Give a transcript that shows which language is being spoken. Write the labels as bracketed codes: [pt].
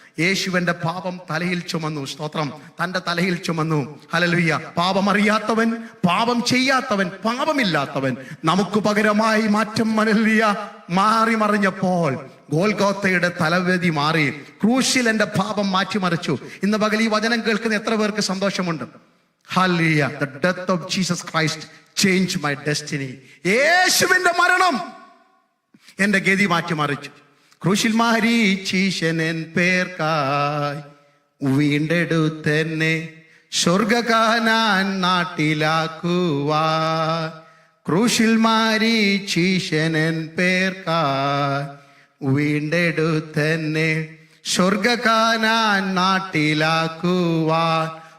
[ml] യേശുവിന്റെ പാപം തലയിൽ ചുമന്നു. സ്തോത്രം. തന്റെ തലയിൽ ചുമന്നു. ഹല്ലേലൂയ. പാപമറിയാത്തവൻ, പാപം ചെയ്യാത്തവൻ, പാപമില്ലാത്തവൻ നമുക്ക് പകരമായി മാറ്റം മാറി മറിഞ്ഞപ്പോൾ ഗോൽഗോത്തയുടെ തലവേദി മാറി. ക്രൂശിൽ എന്റെ പാപം മാറ്റിമറിച്ചു. ഇന്ന് പകൽ ഈ വചനം കേൾക്കുന്ന എത്ര പേർക്ക് സന്തോഷമുണ്ട്? Hallelujah. [en] The death of Jesus Christ changed my destiny. [ml] യേശുവിന്റെ മരണം എന്റെ ഗതി മാറ്റിമറിച്ചു. ക്രൂശിൽ മരിച്ചീശനൻ പേർക്കായി വീണ്ടെടുത്തെന്നെ സ്വർഗകാനാൻ നാട്ടിലാക്കുവാൻ. ക്രൂശിൽ മരിച്ചീശനൻ പേർക്കായി വീണ്ടെടുത്തെന്നെ സ്വർഗകാനാൻ നാട്ടിലാക്കുവാൻ.